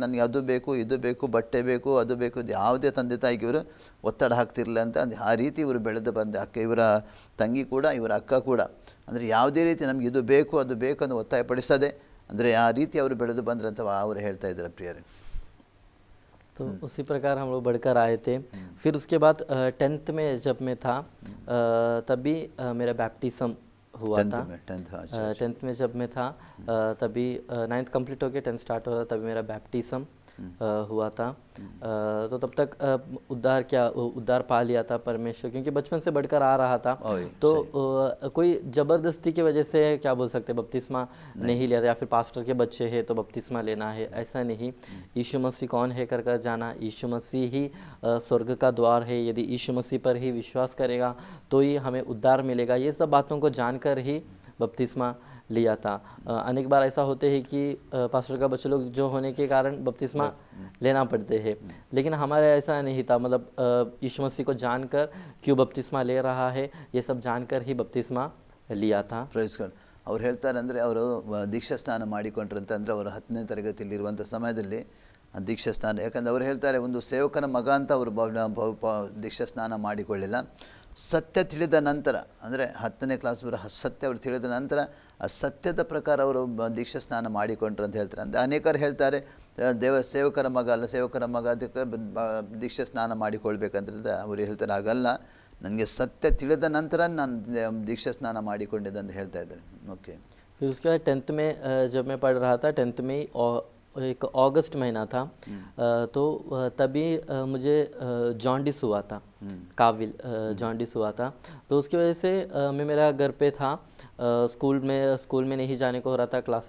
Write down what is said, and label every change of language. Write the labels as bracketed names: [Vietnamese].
[Kannada] ನನಗೆ ಅದು ಬೇಕು ಇದು ಬೇಕು ಬಟ್ಟೆ ಬೇಕು ಅದು ಬೇಕು, ಯಾವುದೇ ತಂದೆ ತಾಯಿಗೆ ಇವರು ಒತ್ತಡ ಹಾಕ್ತಿರ್ಲಿಲ್ಲ ಅಂತ. ಆ ರೀತಿ ಇವರು ಬೆಳೆದು ಬಂದೆ. ಇವರ ತಂಗಿ ಕೂಡ ಇವರ ಅಕ್ಕ ಕೂಡ, ಅಂದರೆ ಯಾವುದೇ ರೀತಿ ನಮಗೆ ಇದು ಬೇಕು ಅದು ಬೇಕು ಅಂತ ಒತ್ತಾಯಪಡಿಸದೆ, ಅಂದರೆ ಆ ರೀತಿ ಅವರು ಬೆಳೆದು ಬಂದ್ರಂತ ಅವರು ಹೇಳ್ತಾ ಇದ್ದಾರೆ ಪ್ರಿಯರೇ. [Hindi] तो उसी प्रकार हम लोग बढ़कर आए थे। फिर उसके बाद 10th में जब मैं था तभी मेरा बैप्टिज्म हुआ था। 10th में जब मैं था तभी 9th कंप्लीट हो गया, 10th स्टार्ट हो रहा, तभी मेरा बैप्टिज्म हुआ था। तो तब तक उद्धार पा लिया था परमेश्वर, क्योंकि बचपन से बढ़कर आ रहा था। तो कोई ज़बरदस्ती की वजह से क्या बोल सकते बपतिस्मा नहीं लिया था, या फिर पास्टर के बच्चे हैं तो बपतिस्मा लेना है, ऐसा नहीं। यीशु मसीह कौन है कर जाना, यीशु मसीह ही स्वर्ग का द्वार है। यदि यीशु मसीह पर ही विश्वास करेगा तो ही हमें उद्धार मिलेगा। ये सब बातों को जानकर ही बपतिस्मा लिया था। अनेक बार ऐसा होते हैं कि पास्टर का बच्चे लोग जो होने के कारण बपतिस्मा लेना पड़ते हैं, लेकिन हमारे ऐसा नहीं था। मतलब यीशु मसीह को जानकर क्यों बपतिस्मा ले रहा है, ये सब जानकर ही बपतिस्मा लिया था। [English] Praise God. [Kannada] ಅವ್ರು ಹೇಳ್ತಾರೆ, ಅಂದರೆ ಅವರು ದೀಕ್ಷಾ ಸ್ನಾನ ಮಾಡಿಕೊಂಡ್ರಂತಂದರೆ ಅವರು 10ನೇ ತರಗತಿಯಲ್ಲಿರುವಂಥ ಸಮಯದಲ್ಲಿ ದೀಕ್ಷಾ ಸ್ನಾನ, ಯಾಕಂದರೆ ಅವರು ಹೇಳ್ತಾರೆ ಒಂದು ಸೇವಕನ ಮಗ ಅಂತ ಅವರು ದೀಕ್ಷಾ ಸ್ನಾನ ಮಾಡಿಕೊಳ್ಳಿಲ್ಲ. ಸತ್ಯ ತಿಳಿದ ನಂತರ, ಅಂದರೆ 10ನೇ ಕ್ಲಾಸ್ ಸತ್ಯ ಅವರು ತಿಳಿದ ನಂತರ ಆ ಸತ್ಯದ ಪ್ರಕಾರ ಅವರು ದೀಕ್ಷಾ ಸ್ನಾನ ಮಾಡಿಕೊಂಡ್ರು ಅಂತ ಹೇಳ್ತಾರೆ. ಅಂದರೆ ಅನೇಕರು ಹೇಳ್ತಾರೆ ಸೇವಕರ ಮಗ ಅದಕ್ಕೆ ದೀಕ್ಷಾ ಸ್ನಾನ ಮಾಡಿಕೊಳ್ಬೇಕಂತ. ಅವರು ಹೇಳ್ತಾರೆ ಹಾಗಲ್ಲ, ನನಗೆ ಸತ್ಯ ತಿಳಿದ ನಂತರ ನಾನು ದೀಕ್ಷಾ ಸ್ನಾನ ಮಾಡಿಕೊಂಡಿದ್ದೆ ಅಂತ ಹೇಳ್ತಾ ಇದ್ದಾರೆ. [English] Okay. [Hindi] फिर उसके बाद 10th में जब मैं पढ़ रहा था, 10th में एक अगस्त महीना था, तो तभी मुझे जॉन्डिस हुआ था, काविल जॉन्डिस हुआ था। तो उसकी वजह से मैं मेरा घर पे था, स्कूल में नहीं जाने को हो रहा था।